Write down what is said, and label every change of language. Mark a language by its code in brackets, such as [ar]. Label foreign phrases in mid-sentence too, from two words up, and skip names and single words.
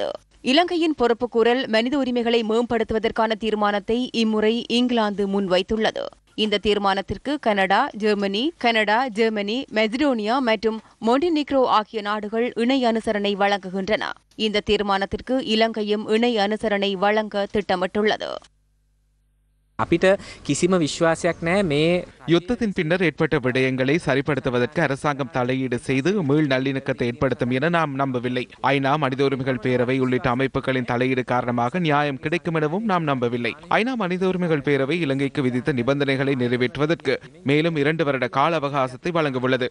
[ta] இலங்கையின் பொறுப்புக்கூறல், மனித உரிமைகளை மேம்படுத்துவதற்கான தீர்மானத்தை இம்முறை இங்கிலாந்து முன்வைத்துள்ளது. இந்த தீர்மானத்திற்கு கனடா, ஜெர்மனி, மெசிடோனியா மற்றும் மொண்டினிக்ரோ ஆகிய நாடுகள் இணை அனுசரணை வழங்குகின்றன. இந்த தீர்மானத்திற்கு இலங்கையும் இணை அனுசரணை வழங்க திட்டமிட்டுள்ளது. [si] අපිට කිසිම විශ්වාසයක් නැහැ මේ [ta] யுத்தத்தின் பின்னர் ஏற்பட்ட விடயங்களை சரிப்படுத்துவதற்கு அரசாங்கம் தலையீடு செய்து மீள் நல்லிணக்கத்தை ஏற்படுத்தும் என நாம் நம்பவில்லை. ஐநா மனித உரிமைகள் பேரவை உள்ளிட்ட அமைப்புகளின் தலையீடு காரணமாக நியாயம் கிடைக்கும் எனவும் நாம் நம்பவில்லை. ஐநா மனித உரிமைகள் பேரவை இலங்கைக்கு விதித்த நிபந்தனைகளை நிறைவேற்றுவதற்கு மேலும் 2 வருட கால அவகாசத்தை வழங்கவுள்ளது.